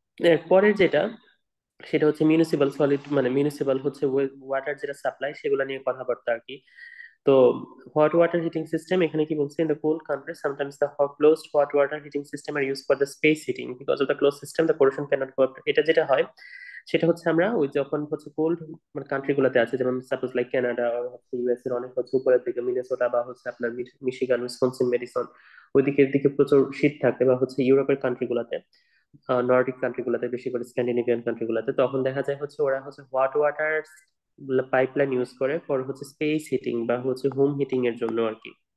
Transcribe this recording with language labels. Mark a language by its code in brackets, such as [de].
[bn] এর পরের যেটা, সেটা হচ্ছে মিউনিসিপাল সলিড, মানে মিউনিসিপাল হচ্ছে ওয়াটার যেটা সাপ্লাই, সেগুলো নিয়ে কথাবার্তা আর কি। [en] তো hot water heating system, [bn] এখানে কি বলছে, [en] in the cold countries sometimes the closed hot water heating system are used for the space heating because of the closed system the corrosion cannot go up. [bn] এটা যেটা হয় সেটা হচ্ছে আমরা ওই যখন হচ্ছে কোল্ড মানে কান্ট্রি গুলোতে আছে, যেমন সাপোজ লাইক কানাডা আর হচ্ছে ইউএস এর অনেক হচ্ছে উপরের দিকে মিনেসোটা বা হচ্ছে আপনার মিশিগান, উইসকনসিন, মেডিসন, ওই দিকের দিকে প্রচুর শীত থাকে, বা হচ্ছে ইউরোপের কান্ট্রি গুলাতে, নর্ডিক কান্ট্রি গুলাতে, বেশি করে স্ক্যান্ডিনেভিয়ান কান্ট্রি গুলাতে, তখন দেখা যায় হচ্ছে ওরা হচ্ছে হট ওয়াটার পাইপলাইন ইউজ করে ফর হচ্ছে স্পেস হিটিং বা হচ্ছে হোম হিটিং এর জন্য আর কি।